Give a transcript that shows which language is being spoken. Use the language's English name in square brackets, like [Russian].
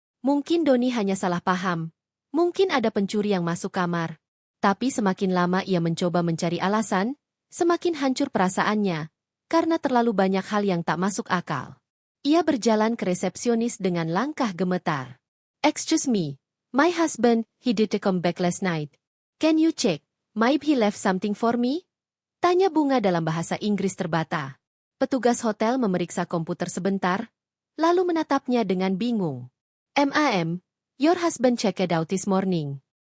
[Indonesian] Mungkin Doni hanya salah paham. Mungkin ada pencuri yang masuk kamar. Tapi semakin lama ia mencoba mencari alasan, semakin hancur perasaannya, karena terlalu banyak hal yang tak masuk akal. Ia berjalan ke resepsionis dengan langkah gemetar. [English] "Excuse me, my husband, he didn't come back last night. Can you check, maybe he left something for me?" [Indonesian] Tanya Bunga dalam bahasa Inggris terbata. Petugas hotel memeriksa komputer sebentar, lalu menatapnya dengan bingung. [English] "Ma'am, your husband checked out this morning.